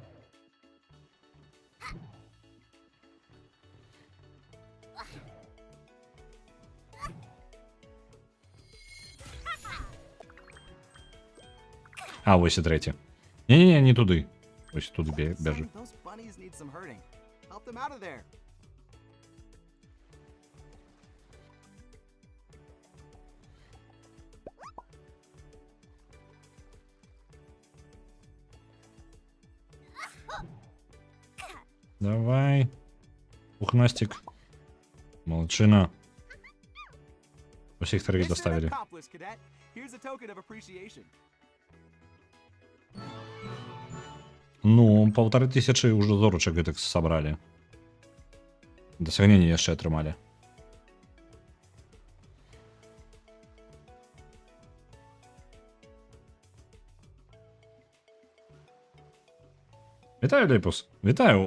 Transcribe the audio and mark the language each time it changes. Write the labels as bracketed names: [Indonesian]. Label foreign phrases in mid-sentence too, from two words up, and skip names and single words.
[Belarusian] А, вось і трэці. Не-не-не, не туды. Вось тут бяжы. [English] Sonny, those bunnies need some herding. Help them out of there. [Belarusian] Давай. [Russian] Пухнастик. Молодчина. [Belarusian] Усіх трьох [English] Mission [Russian] доставили. [English] accomplished, cadet. Here's a token of appreciation. [Russian] Ну, 1500 уже зорочек гэтых собрали. [Belarusian] Досягнення яшчэ атрымалі. Вітаю, Лепус. Вітаю.